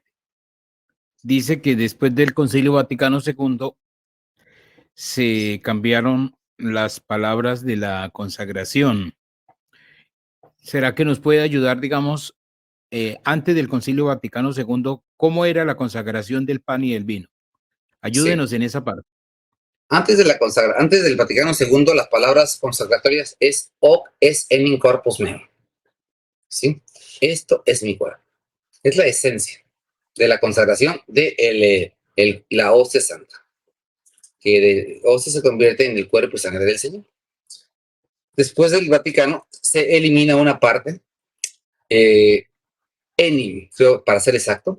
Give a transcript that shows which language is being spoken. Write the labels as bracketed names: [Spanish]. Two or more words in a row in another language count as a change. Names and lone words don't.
[Spanish] Dice que después del Concilio Vaticano II se cambiaron las palabras de la consagración. ¿Será que nos puede ayudar, digamos, antes del Concilio Vaticano II, cómo era la consagración del pan y del vino? Ayúdenos en esa parte. Antes del Vaticano II, las palabras consagratorias es [Latin] hoc es enim corpus meum. [Spanish] ¿Sí? Esto es mi cuerpo. Es la esencia de la consagración de la hostia santa. Que de hostia se convierte en el cuerpo y sangre del Señor. Después del Vaticano se elimina una parte enim, creo, para ser exacto.